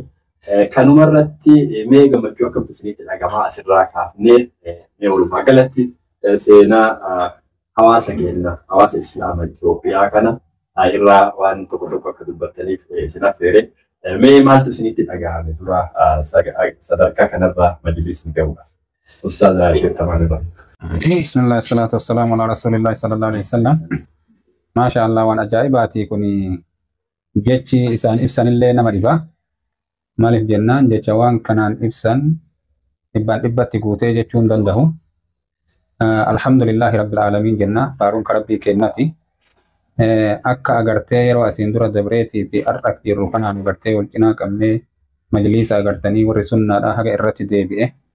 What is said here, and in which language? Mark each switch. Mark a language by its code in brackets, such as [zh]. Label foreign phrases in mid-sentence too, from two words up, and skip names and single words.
[om] Kanuma irratti mee gammachuu akkamitti isinitti dhagamaa asirraa kaafnee mee walumaa galatti seenaa hawaasa keenya hawaasa Islaamaa Itoophiyaa kana irraa waan tokko tokko akka dubbattaniif isin affeere mee maaltu isinitti dhagahame dura sadarkaa kanarraa majlisni gahuudhaaf. Ustaaz Sheekh Tamaanirraa. [ar] بسم الله الصلاة والسلام على رسول الله صلى الله عليه وسلم. ما شاء الله [om] waan ajaa'ibaati kuni jechi isaan ibsanillee nama dhiba. Maaliif jennaan jecha waan kanaan ibsan dhibbaan dhibbatti guutee jechuun danda'u. [ar] الحمد لله رب العالمين [om] jenna faaruun ka rabbii kennati. Akka agartee yeroo asiin dura dabreetii fi har'a jirru kanaan agartee wal cinaa qabnee majlisa agartanii warri sunnaadhaa haga irratti deebi'e.